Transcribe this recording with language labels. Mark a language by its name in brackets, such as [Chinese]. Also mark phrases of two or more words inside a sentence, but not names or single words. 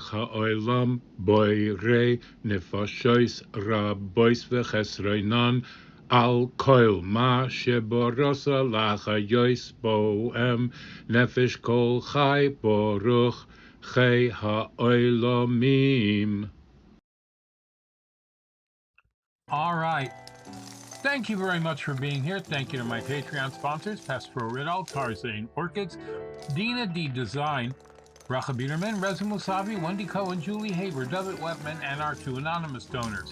[Hebrew] העולם בורא נפשות רבות וחסרונן על כל מה שבראת להחיות בהם נפש כל חי ברוך חי העולמים. [English] All right. Thank you very much for being here. Thank you to my Patreon sponsors, Pespro Riddle, Tarzane Orchids, Dina D Design, Bracha Biederman, Reza Musavi, Wendy Cohen, Julie Haber, David Webman, and our 2 anonymous donors.